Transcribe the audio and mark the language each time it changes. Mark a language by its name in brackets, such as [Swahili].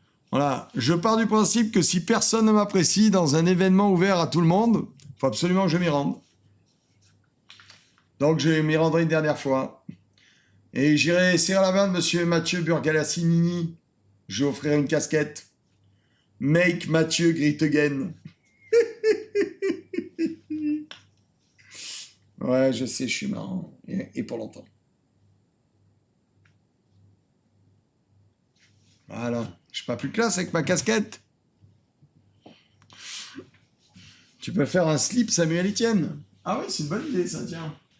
[French] Voilà, je pars du principe que si personne ne m'apprécie dans un événement ouvert à tout le monde, il faut absolument que je m'y rende. Donc je m'y rendrai une dernière fois. Et j'irai serrer la main de monsieur Mathieu Burgalassinini. Je lui offrirai une casquette. [English] Make Mathieu great again. [French] Ouais, je sais, je suis marrant. Et pour longtemps. Voilà. Je suis pas plus classe avec ma casquette. Tu peux faire un slip Samuel Etienne. Ah oui, c'est une bonne idée, ça, tiens.